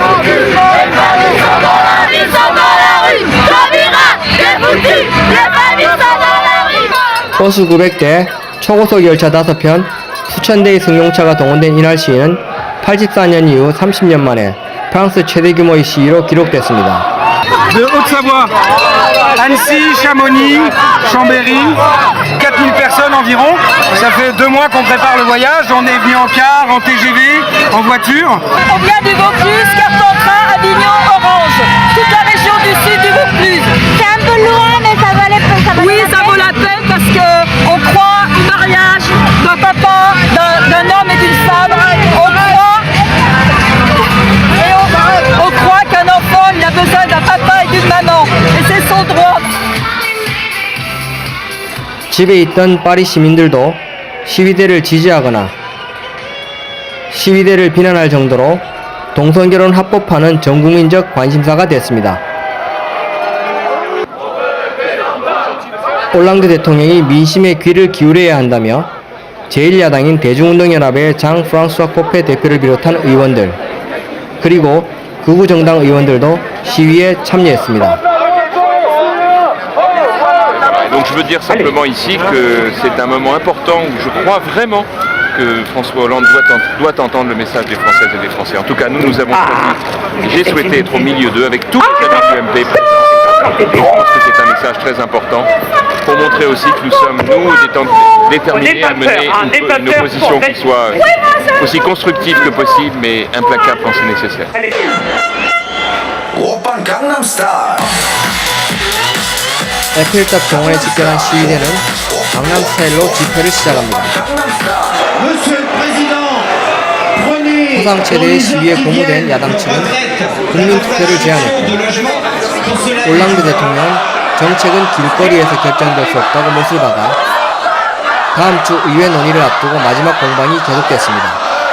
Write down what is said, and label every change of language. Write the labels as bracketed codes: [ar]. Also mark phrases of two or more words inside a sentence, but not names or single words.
[ko] 버스 900대, 초고속 열차 5편, 수천 대의 승용차가 동원된 이날 시위는 84년 이후 30년 만에 프랑스 최대 규모의 시위로 기록됐습니다. [fr] De Haute-Savoie, Annecy, Chamonix, Chambéry, 4000 personnes environ. Ça fait 2 mois qu'on prépare le voyage. On est venu en car, en TGV, en voiture. On vient du Vaucluse, Carpentras, Avignon, Orange. Toute la région du sud du Vaucluse. C'est un peu loin, mais ça vaut la peine. Oui, ça vaut la peine parce qu'on croit au mariage d'un papa, d'un homme et d'une femme. On croit qu'un enfant, il a besoin d'un papa et d'une maman. Et c'est son droit. [ko] 집에 있던 파리 시민들도 시위대를 지지하거나 시위대를 비난할 정도로 동성결혼 합법화는 전국민적 관심사가 됐습니다. 올랑드 대통령이 민심에 귀를 기울여야 한다며 제1야당인 대중운동연합의 장 프랑스와 코페 대표를 비롯한 의원들 그리고 극우 정당 의원들도 시위에 참여했습니다. [fr] Donc je veux dire simplement ici que c'est un moment important où je crois vraiment que François Hollande doit entendre le message des Françaises et des Français. En tout cas, nous avons choisi, j'ai souhaité être au milieu d'eux avec tous les amis du MP présents. Et je pense que c'est un message très important pour montrer aussi que nous sommes, nous, déterminés à mener une opposition qui soit aussi constructive que possible, mais implacable quand c'est nécessaire. [ko] 에펠탑 정원에 집결한 시위대는 강남 스타일로 집회를 시작합니다. 사상 최대의 시위에 고무된 야당 측은 국민투표를 제안했고 올랑드 대통령은 정책은 길거리에서 결정될 수 없다고 못을 박아 다음 주 의회 논의를 앞두고 마지막 공방이 계속됐습니다.